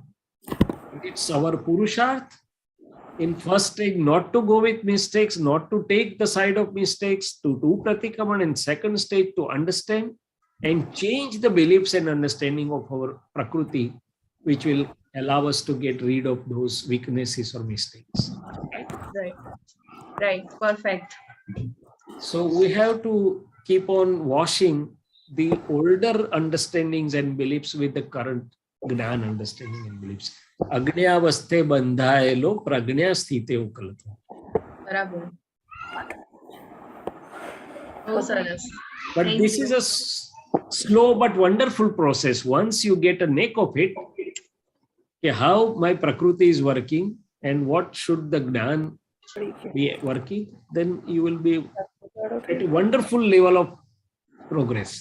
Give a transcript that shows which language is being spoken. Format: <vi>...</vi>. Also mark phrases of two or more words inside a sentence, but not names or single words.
<en>It's our Purusharth in first stage not to go with mistakes, not to take the side of mistakes, to do Pratikraman, and second stage to understand and change the beliefs and understanding of our Prakriti, which will allow us to get rid of those weaknesses or mistakes. Right? Right. Right. Perfect. So we have to keep on washing the older understandings and beliefs with the current Gnan understanding and beliefs.</en> <gu>અજ્ઞાવસ્થે બંધાયેલો પ્રજ્ઞા સ્થિતે ઉકલતો. બરાબર. બહુ સરસ.</gu> <en>But Thank this you. is a slow but wonderful process. Once you get a neck of it, okay, how my Prakriti is working and what should the Gnan be working, then you will be at a wonderful level of progress.</en>